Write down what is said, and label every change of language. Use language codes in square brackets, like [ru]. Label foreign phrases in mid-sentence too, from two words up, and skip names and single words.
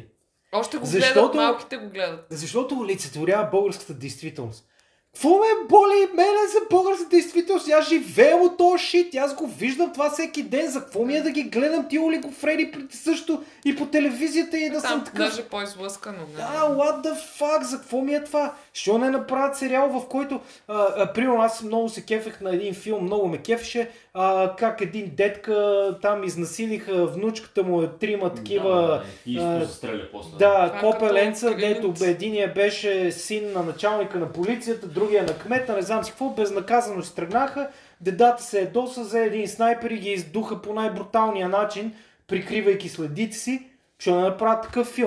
[bg] Още го гледат, малките го гледат. Защото олицетворява българската действителност. Какво ме боли мене за българската действителност? Аз живея от този шит, аз го виждам това всеки ден. За какво ми е да ги гледам ти олигофрени също и по телевизията и да съм такъв? Даже по-излъскано. [en] What the fuck? [bg] За какво ми е това? Що не направят сериал, в който примерно аз много се кефех на един филм, много ме кефеше, как един детка там изнасилиха внучката му, трима такива копеленца, дето единия беше син на началника на полицията, другия на кмета, не знам си какво, безнаказано си тръгнаха, дедата се ядоса, взе един снайпер и ги издуха по най-бруталния начин, прикривайки следите си, ще направят такъв филм.